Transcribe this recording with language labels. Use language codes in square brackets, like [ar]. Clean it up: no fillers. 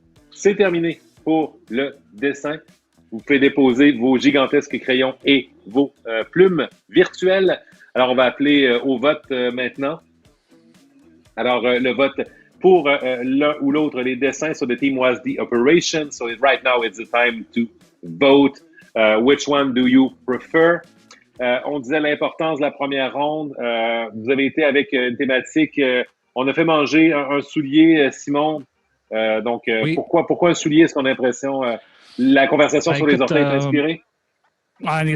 [fr] C'est terminé pour le dessin. Vous pouvez déposer vos gigantesques crayons et vos plumes virtuelles. Alors, on va appeler au vote maintenant. Alors, le vote pour l'un ou l'autre, les dessins. [en] So the team was the operation. So right now, it's the time to vote. Which one do you prefer? [fr] On disait l'importance de la première ronde. Vous avez été avec une thématique. On a fait manger un soulier, Simon. Donc, oui. Pourquoi un soulier? Est-ce qu'on a l'impression la conversation sur les orteils est inspirée?